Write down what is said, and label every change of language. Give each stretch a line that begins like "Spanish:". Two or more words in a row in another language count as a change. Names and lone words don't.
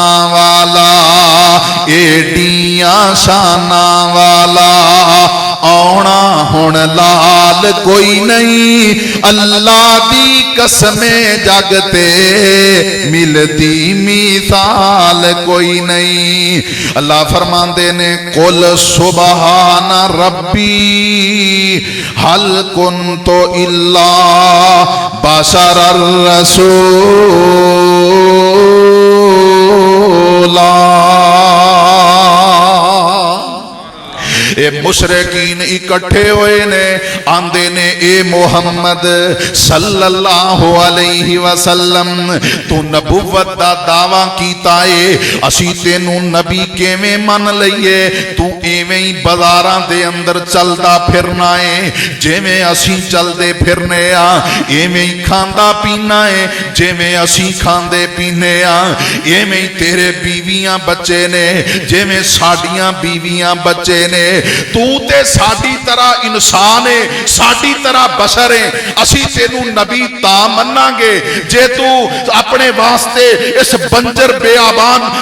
Punjabi: والا ایڈیاں شاناں والا آؤنا ہن لال کوئی نہیں اللہ دی قسمیں جگ تے ملدی مثال کوئی نہیں اللہ فرماندے نے
Arabic: قل سبحان ربي هل كنت إلا بشرا
Punjabi: رسولا اے مشرکین اکٹھے ہوئے نے آندے نے اے محمد
Arabic: صلى الله عليه وسلم
Punjabi: تو نبوت دا دعویٰ کیتا ہے اسی تینوں نبی کیویں من لئیے تو ایویں ہی بازاراں دے اندر چلدا پھرنا ہے جیویں اسی چلدے پھرنے آں ایویں ہی کھاندا پینا ہے جیویں اسی کھاندے پینے آں ایویں ہی تیرے بیویاں بچے نے جیویں ساڈیاں بیویاں بچے نے تو تے ساڈی طرح انسان ہے ساڈی طرح بشر ہے اسی تینوں نبی تاں منانگے جے تو اپنے واسطے اس بنجر بیابان